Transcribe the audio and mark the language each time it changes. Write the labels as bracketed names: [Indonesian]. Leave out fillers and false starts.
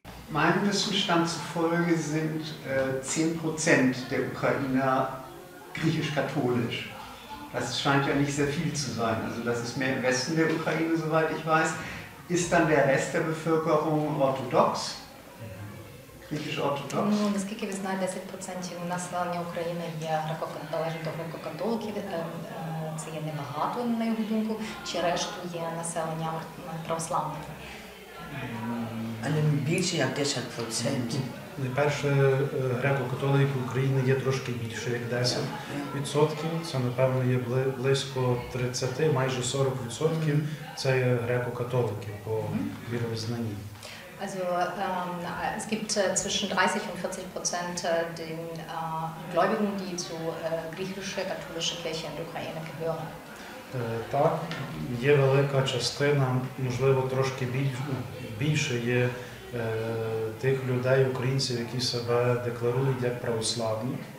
[German] Meinem Wissensstand zufolge sind 10% der Ukrainer griechisch-katholisch. Das scheint ja nicht sehr viel zu sein. Also das ist mehr im Westen der Ukraine, soweit ich weiß. Ist dann der Rest der Bevölkerung orthodox? Griechisch-orthodox? [Ukrainian] Ну, наскільки ви знаєте, 10% населення України належить до греко-католиків. Це є небагато, на його думку, чи решту є населення православне? Але більше як 10%. Найперше, греко-католиків України є трошки більше, як 10%. Це, напевно, є близько 30, майже 40%. Це є греко-католики по віровизнанні. [German] Also es gibt zwischen 30 und 40% den Gläubigen, die zur griechisch-katholischen Kirche in der Ukraine gehören. [Ukrainian] Так, є велика частина, можливо, трошки більше є тих людей, українців, які себе декларують як православні.